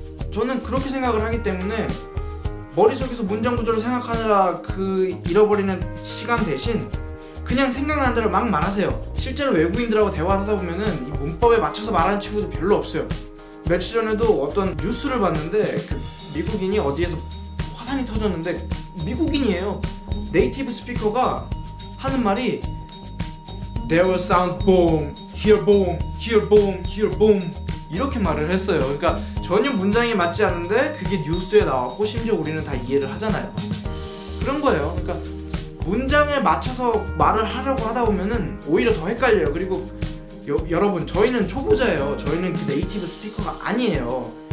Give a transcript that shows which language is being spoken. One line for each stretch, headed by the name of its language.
Korean: 저는 그렇게 생각을 하기 때문에 머릿속에서 문장 구조를 생각하느라 잃어버리는 시간 대신 그냥 생각나는 대로 막 말하세요. 실제로 외국인들하고 대화를 하다 보면은 이 문법에 맞춰서 말하는 친구도 별로 없어요. 며칠 전에도 어떤 뉴스를 봤는데 그 미국인이 어디에서 화산이 터졌는데 미국인이에요. 네이티브 스피커가 하는 말이
English: There will sound boom, here boom, here boom, here boom
Korean: 이렇게 말을 했어요. 그러니까 전혀 문장이 맞지 않는데 그게 뉴스에 나왔고 심지어 우리는 다 이해를 하잖아요. 그런 거예요. 그러니까 문장에 맞춰서 말을 하려고 하다 보면은 오히려 더 헷갈려요. 그리고 여러분 저희는 초보자예요. 저희는 그 네이티브 스피커가 아니에요.